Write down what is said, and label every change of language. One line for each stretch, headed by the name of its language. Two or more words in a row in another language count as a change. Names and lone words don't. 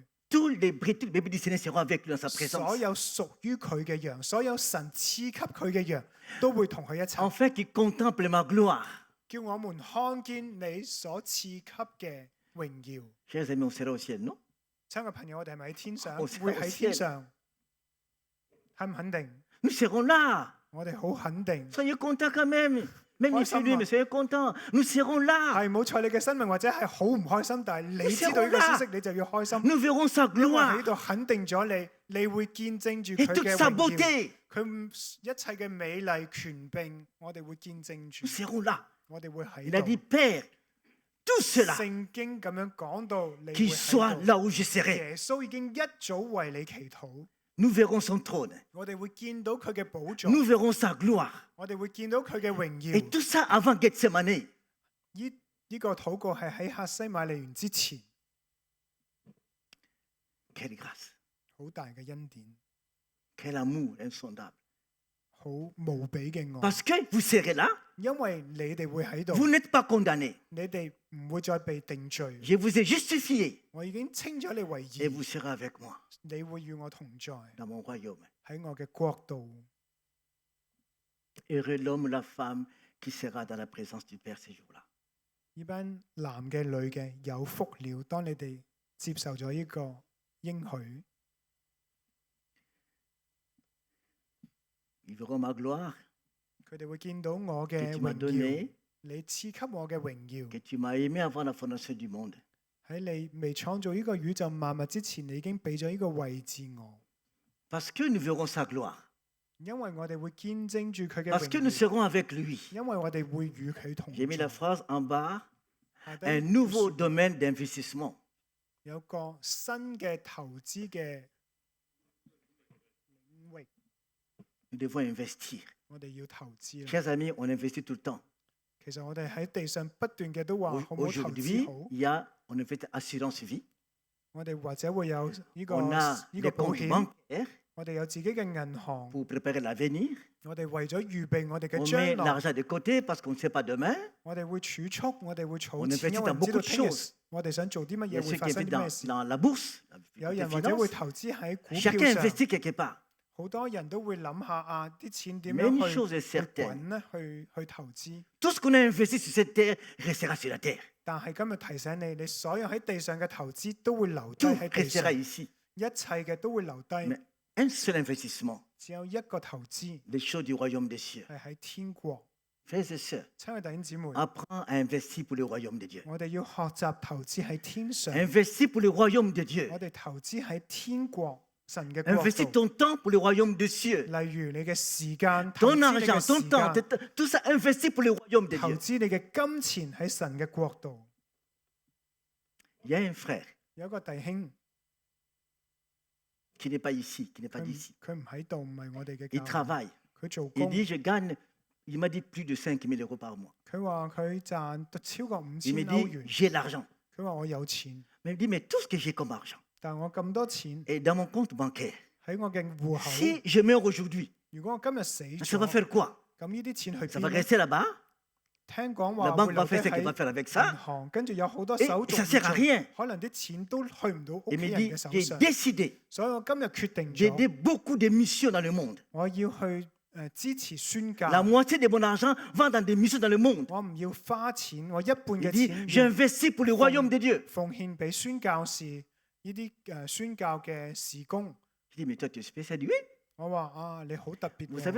French: Tous les bébés du Seigneur seront avec lui dans sa
Cantonese: 所
French: présence.
Cantonese: 有屬於佢嘅羊，所有神賜給佢嘅羊，都會同佢一齊，
French: Enfin, qu'ils contemplent ma gloire.
Cantonese: 叫我們看見你所賜給嘅榮耀。
French: Chers amis, on sera au ciel, non?
Cantonese: 親愛朋友，我哋係咪喺天上？我知會喺天上，肯唔肯定？
French: Nous serons là.
Cantonese: 我哋好肯定。
French: Soyez contents quand même. Même Ouais, si ça lui, va. mais soyez contents. Nous serons là.
Cantonese: 係冇錯，你嘅生命或者係好唔開心，但係你知道呢個消息，你就要開心。
French: Nous verrons sa
Cantonese: 因為
French: gloire
Cantonese: 喺度肯定咗你，你會見證住
French: et
Cantonese: 佢
French: toute
Cantonese: 嘅
French: sa
Cantonese: 榮耀，
French: beauté.
Cantonese: 佢一切嘅美麗權柄，我哋會見證住
French: Nous，serons là.
Cantonese: 我哋會喺
French: Il a dit,
Cantonese: 度。
French: Père, tout cela,
Cantonese: 聖經咁樣講到，你會
French: qu'il soit
Cantonese: 喺度。
French: là où je serai.
Cantonese: 耶穌已經一早為你祈禱，
French: Nous verrons son trône.
Cantonese: 我哋會見到佢嘅寶座，
French: Nous verrons sa gloire.
Cantonese: 我哋會見到佢嘅榮
French: Et
Cantonese: 耀。
French: tout ça avant Gethsemane.
Cantonese: 呢個禱告係喺客西馬尼園之前，
French: Quelle grâce.
Cantonese: 好大嘅恩典，
French: Quel amour insondable.
Cantonese: 好無比嘅愛。
French: Parce que vous serez là,
Cantonese: 因為你哋會喺度，
French: vous n'êtes pas condamnés.
Cantonese: 你哋唔會再被定罪。
French: Je vous ai justifié
Cantonese: 我已經稱咗你為
French: et
Cantonese: 義，
French: vous serez avec moi
Cantonese: 你會與我同在
French: dans mon royaume.
Cantonese: 喺我嘅國度。
French: Heureux l'homme ou la femme qui sera dans la présence du Père ces jours-là.
Cantonese: 呢班男嘅女嘅有福了，當你哋接受咗呢個應許，
French: Ils verront ma gloire
Cantonese: 佢哋會見到我
French: que
Cantonese: 嘅
French: tu m'as
Cantonese: 榮耀，
French: donnée,
Cantonese: 你賜給我嘅榮耀。
French: que tu m'as aimé avant la fondation du monde.
Cantonese: 喺你未創造呢個宇宙萬物之前，你已經俾咗呢個位置我，
French: Parce que nous verrons sa gloire.
Cantonese: 因為我哋會見證住佢嘅
French: Parce que nous
Cantonese: 榮耀，
French: serons avec lui.
Cantonese: 因為我哋會與佢同
French: J'ai mis la
Cantonese: 在。
French: phrase en bas,
Cantonese: 下低
French: un nouveau domaine d'investissement.
Cantonese: 有個新嘅投資嘅領域，
French: Nous devons investir.
Cantonese: 我哋要投資啦。
French: Chers amis, on investit tout le temps.
Cantonese: 其實我哋喺地上不斷嘅都話好唔好投資
French: Aujourd'hui,
Cantonese: 好，
French: il y a, on investit assurance vie.
Cantonese: 我哋或者會有呢個
French: On a
Cantonese: 呢個
French: des
Cantonese: 保
French: comptes
Cantonese: 險，
French: bancaires
Cantonese: 我哋有自己嘅銀行，
French: pour préparer l'avenir.
Cantonese: 我哋為咗預備我哋嘅
French: On
Cantonese: 將
French: met
Cantonese: 來，
French: l'argent de côté parce qu'on ne sait pas demain.
Cantonese: 我哋會儲蓄，我哋會
French: On
Cantonese: 儲錢，
French: investit
Cantonese: 因為
French: dans
Cantonese: 唔知道
French: beaucoup de
Cantonese: 聽日
French: choses.
Cantonese: 我哋想做啲乜
French: Il y a
Cantonese: 嘢，會
French: ceux
Cantonese: 發
French: qui
Cantonese: 生
French: investent
Cantonese: 啲咩事。
French: dans la bourse,
Cantonese: 有
French: les
Cantonese: 人或者會
French: finances.
Cantonese: 投資喺股
French: Chacun
Cantonese: 票上，
French: investit quelque part.
Cantonese: 好多人都會諗下啊，啲錢點
French: Mais une
Cantonese: 樣
French: chose est
Cantonese: 去
French: certaine.
Cantonese: 滾咧，去投資。
French: Tout ce qu'on a investi sur cette terre restera sur la terre.
Cantonese: 但係今日提醒你，你所有喺地上嘅投資都會留低
French: Tout
Cantonese: 喺地
French: restera
Cantonese: 上，
French: ici.
Cantonese: 一切嘅都會留低，
French: Mais un seul investissement,
Cantonese: 只有一個投資
French: les choses du royaume des cieux.
Cantonese: 係喺天國。
French: Frères et sœurs,
Cantonese: 親愛弟兄姊妹，
French: apprends à investir pour le royaume de Dieu.
Cantonese: 我哋要學習投資喺天上，
French: Investis pour le royaume de Dieu.
Cantonese: 我哋投資喺天國神嘅國
French: Investis
Cantonese: 度。
French: ton temps pour le royaume des cieux.
Cantonese: 例如你嘅時間，投
French: Ton
Cantonese: 資你
French: argent,
Cantonese: 嘅
French: ton
Cantonese: 時
French: temps,
Cantonese: 間，
French: tout ça investis pour le royaume de
Cantonese: 投
French: Dieu.
Cantonese: 資你嘅金錢喺神嘅國度。
French: Il y a un frère
Cantonese: 有一個弟兄，
French: qui n'est pas ici, qui n'est pas
Cantonese: 佢唔
French: d'ici.
Cantonese: 佢唔喺度，唔係我哋嘅
French: Il
Cantonese: 教會，
French: travaille.
Cantonese: 佢做
French: Il
Cantonese: 工。
French: dit, je gagne, il m'a dit plus de 5 000 euros par mois.
Cantonese: 佢話佢賺到超過
French: Il me
Cantonese: 5000歐
French: dit,
Cantonese: 元。
French: j'ai l'argent.
Cantonese: 佢話我有錢，
French: Mais il me dit, mais tout ce que j'ai comme argent
Cantonese: 但係我咁多錢
French: est dans mon compte bancaire.
Cantonese: 喺我嘅戶口，
French: Si je meurs aujourd'hui,
Cantonese: 如果我今日死
French: ça va
Cantonese: 咗，
French: faire quoi?
Cantonese: 咁呢啲錢去
French: Ça va
Cantonese: 邊呢？
French: rester là-bas.
Cantonese: 聽講
French: La
Cantonese: 話
French: banque
Cantonese: 會
French: va
Cantonese: 留低
French: faire ce qu'elle va
Cantonese: 喺
French: faire avec
Cantonese: 銀
French: ça.
Cantonese: 行，跟住有好多
French: Et
Cantonese: 手續
French: ça
Cantonese: 要
French: sert à
Cantonese: 做
French: rien.
Cantonese: 可能啲錢都去唔到屋
French: Il
Cantonese: 企
French: me
Cantonese: 人
French: dit,
Cantonese: 嘅手
French: j'ai
Cantonese: 上，
French: décidé
Cantonese: 所以我今日決定
French: d'aider
Cantonese: 咗，
French: beaucoup de missions dans le monde.
Cantonese: 我要去支持宣教。
French: La moitié de mon argent va dans des missions dans le monde.
Cantonese: 我唔要花錢，我一半
French: Il
Cantonese: 嘅
French: dit,
Cantonese: 錢
French: j'investis pour le royaume de Dieu.
Cantonese: 奉獻俾宣教士呢啲宣教嘅事工。
French: Je dis, mais toi, tu es spécial. Il dit, oui.
Cantonese: 我話啊，你好特別
French: Vous savez